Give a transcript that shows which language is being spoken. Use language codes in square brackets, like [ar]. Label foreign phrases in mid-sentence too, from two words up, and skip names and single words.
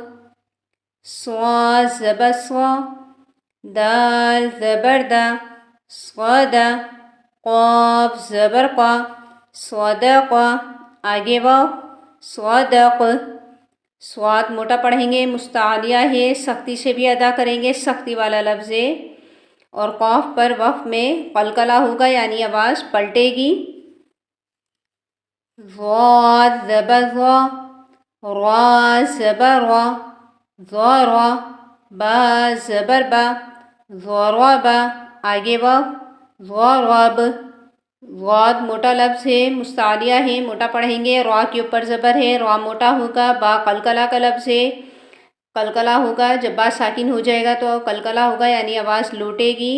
[ur] صا زبر صا، دال زبر دا، صدا، قاف زبر قا، صدق، آگے واو، صدق۔ صاد موٹا پڑھیں گے، مستعلیہ ہے، سختی سے بھی ادا کریں گے، سختی والا لفظ ہے اور قاف پر وقف میں قلقلہ ہوگا یعنی آواز پلٹے گی۔ ضاد زبر ضا، را زبر را، ضارا، با زبر با، ضربا، آگے وقف، ضرب، ضاد موٹا لفظ ہے، مستعلیہ ہے، موٹا پڑھیں گے. را کے اوپر زبر ہے، را موٹا ہوگا۔ با قلقلہ کا لفظ ہے، قلقلہ ہوگا. جب با ساکن ہو جائے گا تو قلقلہ ہوگا، یعنی آواز لوٹے گی.